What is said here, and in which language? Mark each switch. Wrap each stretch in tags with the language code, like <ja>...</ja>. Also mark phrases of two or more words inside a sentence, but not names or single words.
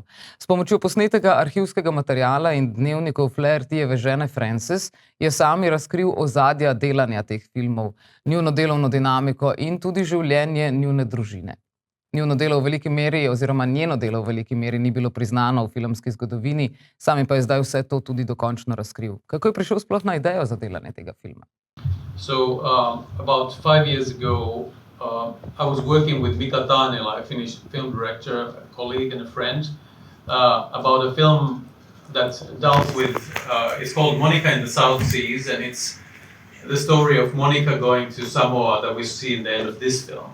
<sl>S pomočjo posnetega arhivskega materiala in dnevnikov Flahertyjeve žene Frances je sami razkril ozadja delanja teh filmov, njuno delovno dinamiko in tudi življenje njune družine. Njuno delo v veliki meri, oziroma njeno delo v veliki meri ni bilo priznano v filmski zgodovini, sami pa je zdaj vse to tudi dokončno razkril. Kako je prišel sploh na idejo za delanje tega filma?</sl> <en>So, about 5 years ago, I was working with Mika Daniel, a Finnish film director, a colleague and a friend, about a film that dealt with, it's called Monica in the South Seas, and it's the story of Monica going to Samoa that we see in the end of this film.</en>